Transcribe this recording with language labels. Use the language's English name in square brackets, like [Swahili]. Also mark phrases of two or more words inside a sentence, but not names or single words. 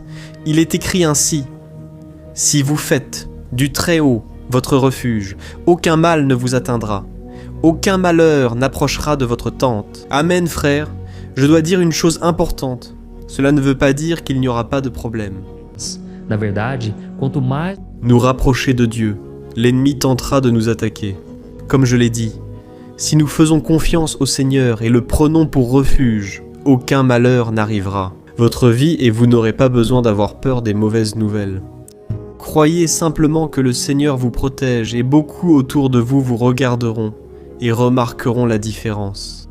[French] Il est écrit ainsi: « Si vous faites du Très-Haut votre refuge, aucun mal ne vous atteindra. Aucun malheur n'approchera de votre tente. » Amen, frères. Je dois dire une chose importante. Cela ne veut pas dire qu'il n'y aura pas de problème. [Portuguese] Na verdade, quanto mais [French] nous rapprocher de Dieu, l'ennemi tentera de nous attaquer. Comme je l'ai dit, si nous faisons confiance au Seigneur et le prenons pour refuge, aucun malheur n'arrivera. Votre vie et vous n'aurez pas besoin d'avoir peur des mauvaises nouvelles. Croyez simplement que le Seigneur vous protège et beaucoup autour de vous vous regarderont et remarqueront la différence.